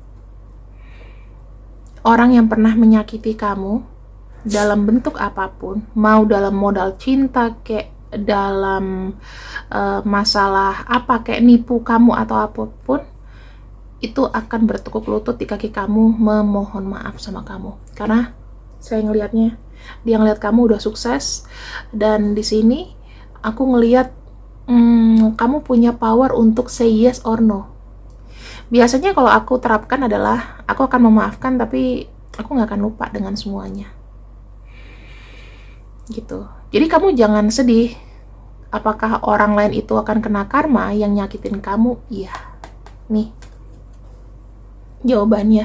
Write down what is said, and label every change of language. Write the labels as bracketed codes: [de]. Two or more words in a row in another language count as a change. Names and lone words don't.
[id] Orang yang pernah menyakiti kamu, dalam bentuk apapun, mau dalam modal cinta, kayak dalam masalah apa, kayak nipu kamu atau apapun, itu akan bertekuk lutut di kaki kamu memohon maaf sama kamu. Karena saya ngelihatnya, dia ngelihat kamu udah sukses, dan di sini aku ngelihat kamu punya power untuk [en] say yes or no. [id] Biasanya kalau aku terapkan adalah aku akan memaafkan, tapi aku nggak akan lupa dengan semuanya. Gitu. Jadi kamu jangan sedih. Apakah orang lain itu akan kena karma yang nyakitin kamu? Iya. Nih jawabannya.